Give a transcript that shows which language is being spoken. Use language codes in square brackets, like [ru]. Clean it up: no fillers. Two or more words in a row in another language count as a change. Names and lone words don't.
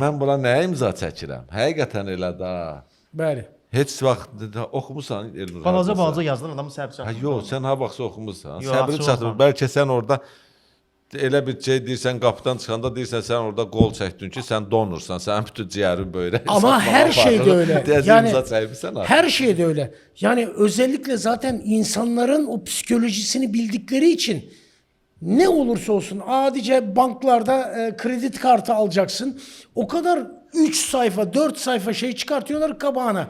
[az] Mən buna nəyə imza çəkirəm? Həqiqətən elə də. Bəli. Heç vaxt oxumusan Elnur. Balaca yazılan adamın səbri çatmır. Hə, yox, sən ha vaxtsa oxumusan. Yox, Səbrin çatmır. Bəlkə sən orada elə bir şey deyirsən, qapıdan çıxanda deyirsən sən orada qol çəkdin ki, sən donursan, sənin bütün ciyərin böyle. [tr] Ama her şey de öyle. Yani Yani her şey de öyle. Yani özellikle zaten insanların o psikolojisini bildikleri için ne olursa olsun adice banklarda kredi kartı alacaksın. O kadar 3 sayfa 4 sayfa şey çıkartıyorlar kabağına.